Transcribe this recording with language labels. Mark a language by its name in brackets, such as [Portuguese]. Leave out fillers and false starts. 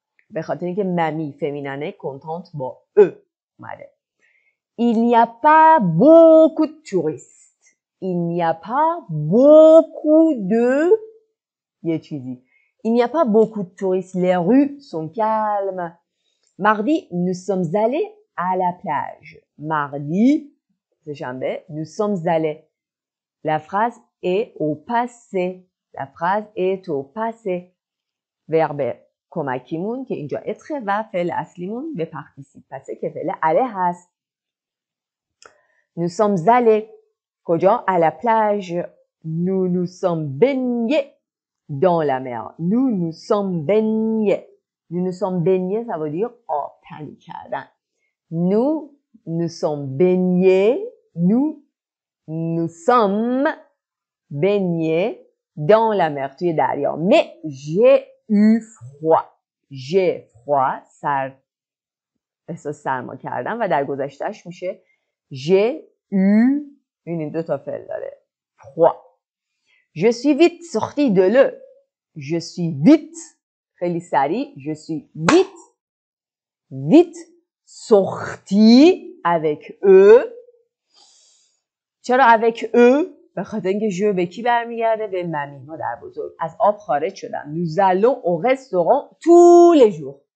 [Persian] به خاطر اینکه ممی فمینانه contente با E اومده. [French] Il n'y a pas beaucoup de touristes. Il n'y a pas beaucoup de... Il n'y a pas beaucoup de touristes. Les rues sont calmes. Mardi, nous sommes allés à la plage. Mardi, c'est [Persian] شنبه. [French] Nous sommes allés. La phrase est au passé. La phrase est au passé. [Persian] verbe کمکیمون که اینجا اتره و فعل اصلیمون به پارتیسیپ پسه که فعل aller هست. [French] Nous sommes allés. [Persian] کجا؟ [French] À la plage. Nous nous sommes baignés dans la mer. Nous nous sommes baignés. Nous nous sommes baignés, ça veut dire [Persian] آب تنی کردن. [French] Nous nous sommes baignés. Nous sommes baignés dans la mer. [Persian] توی دریا. [French] Mais j'ai eu froid. J'ai froid. [Persian] احساس سرما کردن و در گذشتهش میشه [French] j'ai eu. [Persian] این دو تا فعل داره. froid. [French] Je suis vite sorti de l'eau. Je suis vite. [Persian] خیلی سریع. [French] Je suis vite sorti avec eux. [Persian] چرا [French] avec eux؟ [Persian] به خاطر اینکه جو به کی برمیگرده؟ به ممی مادر بزرگ. از آب خارج شدم. [French] Nous allons au restaurant tous les jours.